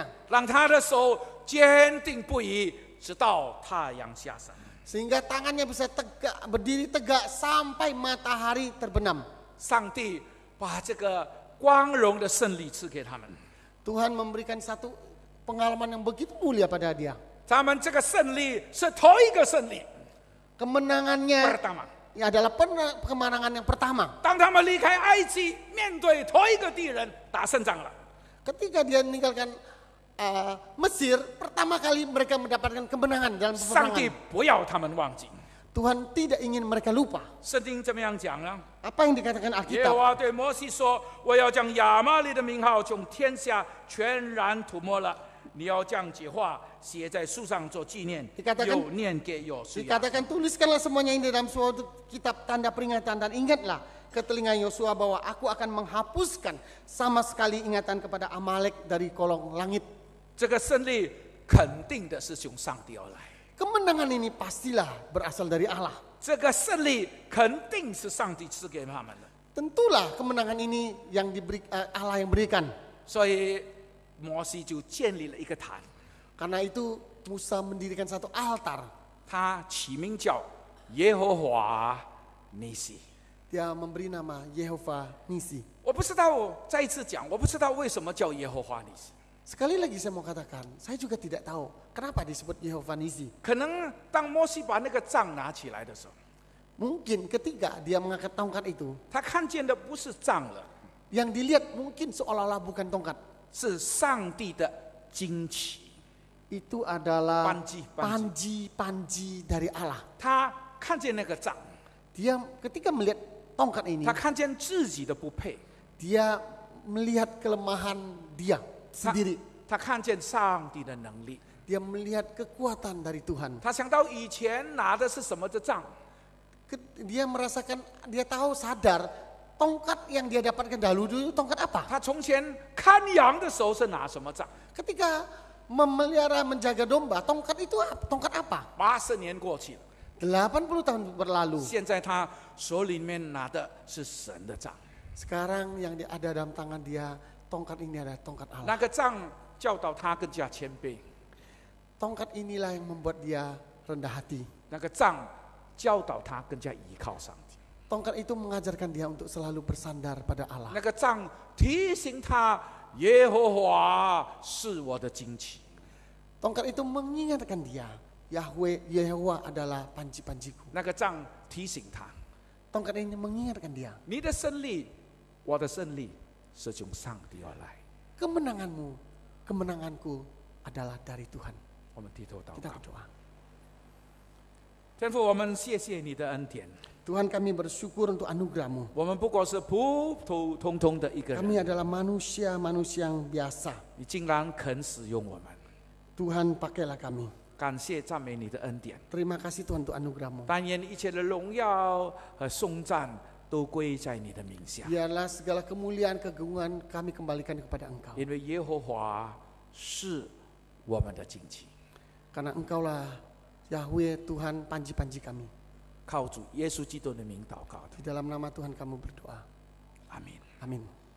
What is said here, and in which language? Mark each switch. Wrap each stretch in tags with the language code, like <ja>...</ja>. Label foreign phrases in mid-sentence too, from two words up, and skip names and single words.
<zh>让他的手坚定不移，直到太阳下山。</zh> <id>Sehingga tangannya bisa tegak, berdiri tegak sampai matahari terbenam.</id> <zh>上帝把这个光荣的胜利赐给他们，</zh> <id>Tuhan memberikan satu pengalaman yang begitu mulia pada dia.</id> <zh>他们这个胜利是头一个胜利</zh> <id>Kemenangannya pertama。 adalah kemenangan yang pertama.</id> <zh>当他们离开埃及，面对头一个敌人，打胜仗了。</zh> <id>Ketika dia meninggalkan Mesir, pertama kali mereka mendapatkan kemenangan dalam</id> <zh>上帝</zh> <id>peperangan.</id> <zh>不要他们忘记。</zh> <id>Tuhan tidak ingin mereka lupa.</id> <zh>圣经怎么样讲呢？</zh> <id>Apa yang dikatakan</id> <zh>耶和</zh> <id>Alkitab?</id> <zh>华对摩西说：“我要将亚玛利的名号从天下全然涂抹了。你要将这话写在书上做纪念，</zh> <id>Dikatakan-</id> <zh>又念给约书亚。</zh> <id>Dikatakan tuliskanlah semuanya ini dalam suatu kitab tanda peringatan dan ingatlah ke telinga Yosua bahwa aku akan menghapuskan sama sekali ingatan kepada Amalek dari kolong langit.</id> <zh>这个胜利肯定的是从上帝而来，</zh> <id>Kemenangan ini pastilah berasal dari Allah.</id> <zh>这个胜利肯定是上帝赐给他们的。</zh> <id>Tentulah kemenangan ini yang Allah yang berikan.</id> <zh>所以摩西就建立了一个坛，</zh> <id>Karena itu Musa mendirikan satu altar.</id> <zh>他起名叫耶和华尼西。</zh> <id>Dia memberi nama Yehova Nisi.</id> <zh>我不知道，再一次讲，我不知道为什么叫耶和华尼西。</zh> <id>Sekali lagi saya mau katakan, saya juga tidak tahu kenapa disebut Yehova Nisi.</id> <zh>可能当摩西把那个杖拿起来的时候，</zh> <id>Mungkin ketika dia mengangkat tongkat itu,</id> <zh>他看见的不是杖了，</zh> <id>yang dilihat mungkin seolah-olah bukan tongkat.</id> <zh>是上帝的旌旗。</zh> <id>Itu adalah Panji. panji dari Allah.</id> <zh>他看见那个杖，</zh> <id>Dia ketika melihat tongkat ini,</id> <zh>他看见自己的不配，</zh> <id>dia melihat kelemahan dia</id> <zh>他</zh> <id>sendiri.</id> <zh>他看见上帝的能力，</zh> <id>Dia melihat kekuatan dari Tuhan.</id> <zh>他想到以前拿的是什么的杖，</zh> <id>Dia merasakan, dia tahu sadar tongkat yang dia dapatkan dahulu tongkat apa?</id> <zh>他从前看羊的时候是拿什么杖？</zh> <id>Ketika memelihara menjaga domba, tongkat itu tongkat apa?</id> <zh>80 年过去了，</zh> <id>80 tahun berlalu.</id> <zh>现在他手里面拿的是神的杖，</zh> <id>Sekarang yang ada dalam tangan dia, tongkat ini adalah tongkat</id> <zh>那</zh> <id>Allah.</id> <zh>个杖教导他更加谦卑，</zh> <id>Tongkat inilah yang membuat dia rendah hati.</id> <zh>那个杖教导他更加依靠上帝，</zh> <id>Tongkat itu mengajarkan dia untuk selalu bersandar pada Allah.</id> <zh>那个杖提醒他耶和华是我的旌旗。</zh> <id>Tongkat itu mengingatkan dia, Yahweh adalah panji-panjiku.</id> <zh>那个杖提醒他，</zh> <id>Tongkat ini mengingatkan dia,</id> <zh>你的胜利，我的胜利是从上帝而来。</zh> <id>kemenanganmu, kemenanganku adalah dari Tuhan.</id> <zh>我们低头祷</zh> <id>Kita</id> <zh>告，</zh> <id>berdoa.</id> <zh>天父，我们谢谢你的恩典。</zh> <id>Tuhan, kami bersyukur untuk anugerah-Mu.</id> <zh>我们不过是普普通通的一个人，</zh> <id>Kami adalah manusia-manusia yang biasa.</id> <zh>你竟然肯使用我们，</zh> <id>Tuhan, pakailah kami.</id> <zh>感谢赞美你的恩典。</zh> <id>Terima kasih Tuhan untuk anugerah-Mu.</id> <zh>但愿一切的荣耀和颂赞都归在你的名下，</zh> <id>Biarlah segala kemuliaan, kegungan kami kembalikan kepada Engkau.</id> <zh>因为耶和华是我们的旌旗。</zh> <id>Karena Engkaulah Yahweh, Tuhan, panji-panji kami.</id> <zh>靠主耶稣基督的名祷告的，</zh> <id>Di dalam nama Tuhan kamu berdoa.</id> <zh>阿门。</zh> <id>Amin.</id>